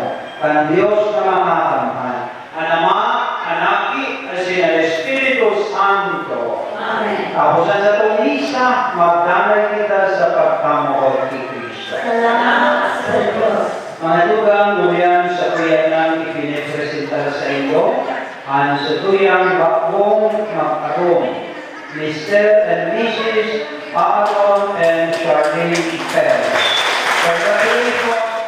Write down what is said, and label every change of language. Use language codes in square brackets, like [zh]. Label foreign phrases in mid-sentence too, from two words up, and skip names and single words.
[bik] Kan Diyos na makakamhan. Ang Ama, Anaki, asin ang Espiritu Santo. Amen. Tapusan sa itong isa, magdanay kita sa pagkamuot ni Kristo. Salamat sa Diyos. Mga tugang nguyan sa kuyanan ipinipresenta sa inyo, ang sa tuyang bakbong mag-arong, [en] Mr. and Mrs. Aaron and Charlene Perez. For the